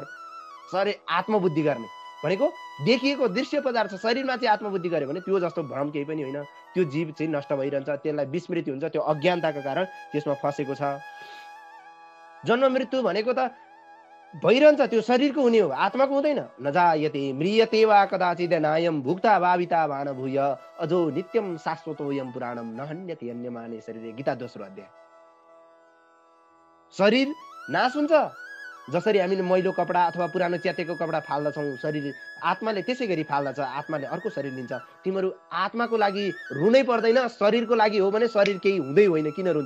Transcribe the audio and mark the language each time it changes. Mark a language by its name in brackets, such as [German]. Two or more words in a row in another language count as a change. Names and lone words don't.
[Nepali] शरीर आत्मबुद्धि गर्ने भनेको देखिएको दृश्य पदार्थ। शरीरमा चाहिँ आत्मबुद्धि गर्यो भने त्यो जस्तो भ्रम केही पनि होइन। त्यो जीव चाहिँ नष्ट भइरहन्छ, त्यसलाई विस्मृति हुन्छ। त्यो अज्ञानताको कारण त्यसमा फसेको छ। जन्म मृत्यु भनेको त भइरहन्छ, त्यो शरीरको हुने हो, आत्माको हुँदैन। [Sanskrit] नजायते म्रियते वा कदाचित् नायम भुक्ता भाविता भान भूय अजो नित्यम शाश्वतोयम पुराणम नहन्यते अन्यमाने शरीरे। [Nepali] गीता 2रो अध्याय। शरीर नाश हुन्छ। जसरी हामीले मैलो कपडा अथवा पुरानो च्यातेको कपडा फाल्दछौँ, शरीर आत्माले त्यसै गरी फाल्दछ। आत्माले अर्को शरीर लिन्छ। तिमीहरू आत्माको लागि रुनै पर्दैन, शरीरको लागि हो भने शरीर केही हुँदै होइन, किन रुन्छ?